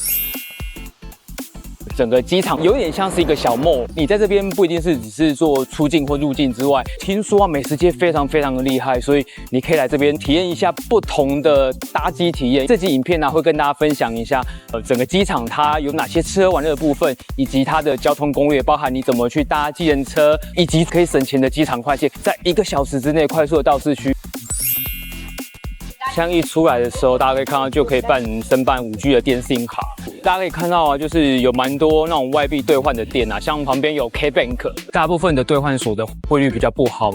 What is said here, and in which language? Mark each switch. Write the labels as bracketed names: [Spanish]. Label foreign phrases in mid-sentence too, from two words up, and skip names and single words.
[Chinese] 整個機場有點像是一個小 mall， 你在這邊不一定是只是做出境或入境之外，聽說啊美食街非常的厲害，所以你可以來這邊體驗一下不同的搭機體驗。這集影片呢會跟大家分享一下，整個機場它有哪些吃喝玩樂的部分，以及它的交通攻略，包含你怎麼去搭計程車，以及可以省錢的機場快線，在1個小時之內快速的到市區。像一出來的時候，大家可以看到就可以申辦5G 的電信卡。大家可以看到啊，就是有蠻多那種外幣兌換的店啊，像旁邊有 KBank， 大部分的兌換所的匯率比較不好。